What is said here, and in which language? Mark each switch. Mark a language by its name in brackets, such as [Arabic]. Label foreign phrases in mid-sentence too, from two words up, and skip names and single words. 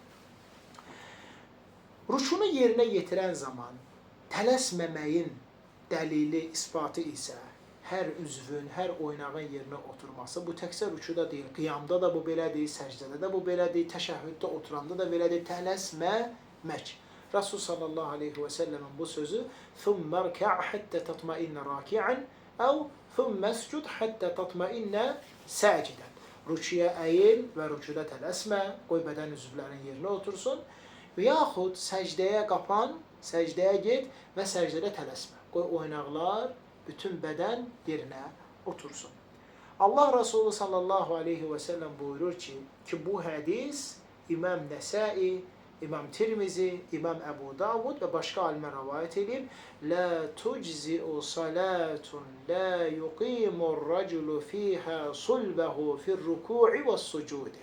[Azerbaijani] Rükûnu yerinə yetirən zaman tələsməməyin dəlili, isbatı isə hər üzvün, hər oynağın yerinə oturması, bu təkcə rükuda deyil, qiyamda da bu belədir, səcdədə də bu belədir, təşəhhüddə oturanda da belədir, tələsməmək. Rasul sallallahu aleyhi və səlləmin bu sözü [Arabic] ثُمَّ رْكَعْ حَتَّى تَطْمَئِنَّ رَاكِعًا əv ثُمَّ اسْجُدْ حَتَّى تَطْمَئِنَّ سَاجِدًا. [Azerbaijani] Rükuya əyil və rükuda tələsmə, qoy bədən üzvlərin yerinə otursun və yaxud səcdəyə qapan, səcdəyə get və səcdədə tələsmə. Qoy oynaqlar, bütün bədən yerinə otursun. Allah Resulü [Arabic] صلى الله عليه وسلم [Azerbaijani] buyurur ki, bu hədis İmam Nəsai, İmam Tirmizi, İmam Əbu Davud və başqa alimə rəvayət edib, [Arabic] "لا تجزئ صلاة لا يقيم الرجل فيها صلبه في الركوع والسجود."